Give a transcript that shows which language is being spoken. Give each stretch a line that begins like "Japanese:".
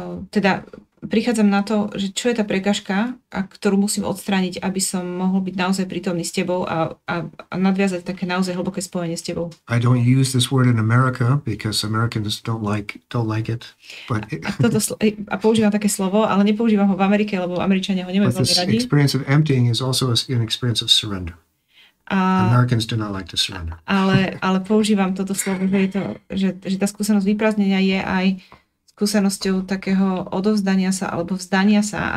Slovak: Teda prichádzam na to, že čo je tá prekážka, ktorú musím odstrániť, aby som mohol byť naozaj prítomný s tebou a nadviazať také naozaj hlboké spojenie s tebou.
English: I don't use this word in America because Americans don't like it. But
Slovak: a používam také slovo, ale nepoužívam ho v Amerike, lebo Američania ho nemajú veľmi radi.
English: This experience of emptying is also an experience of surrender. Americans do not like to surrender.
Slovak: Ale používam toto slovo, že tá skúsenosť vyprázdnenia je aj skúsenosťou takého odovzdania sa alebo vzdania sa.